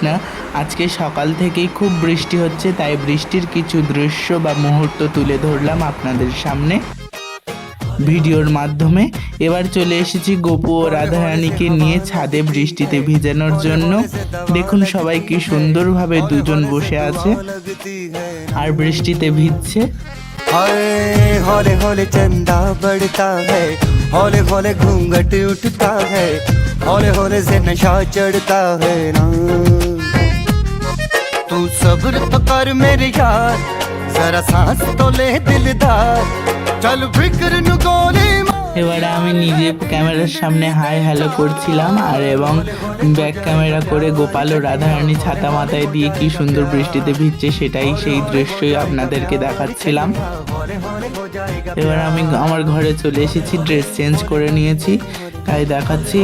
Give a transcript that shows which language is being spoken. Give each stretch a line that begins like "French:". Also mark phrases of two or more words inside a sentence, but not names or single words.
Bangla: আজকে সকাল থেকেই খুব বৃষ্টি হচ্ছে, তাই বৃষ্টির কিছু দৃশ্য বা মুহূর্ত তুলে ধরলাম আপনাদের সামনে ভিডিওর মাধ্যমে। এবার চলে এসেছি গোপু ও রাধারানীকে নিয়ে ছাদে বৃষ্টিতে ভিজানোর জন্য। দেখুন সবাই কি সুন্দরভাবে দুজন বসে আছে আর বৃষ্টিতে ভিজছে।
Hindi: हौले हौले चंदा बढ़ता है, हौले हौले घूंघट उठता है, हौले हौले से नशा चढ़ता है ना। तू सब्र तो कर मेरे यार, जरा सांस तो ले दिलदार, चल फिक्र नु गोली।
Bangla: এবারে আমি নিজে ক্যামেরার সামনে
English: hi hello
Bangla: করছিলাম আর এবং
English: back camera
Bangla: করে গোপাল ও রাধারানী ছাতা মাথায় দিয়ে কি সুন্দর বৃষ্টিতে ভিজছে সেটাই সেই দৃশ্যই আপনাদেরকে দেখাচ্ছিলাম। এবার আমি আমার ঘরে চলে এসেছি,
English: dress change
Bangla: করে নিয়েছি, তাই দেখাচ্ছি।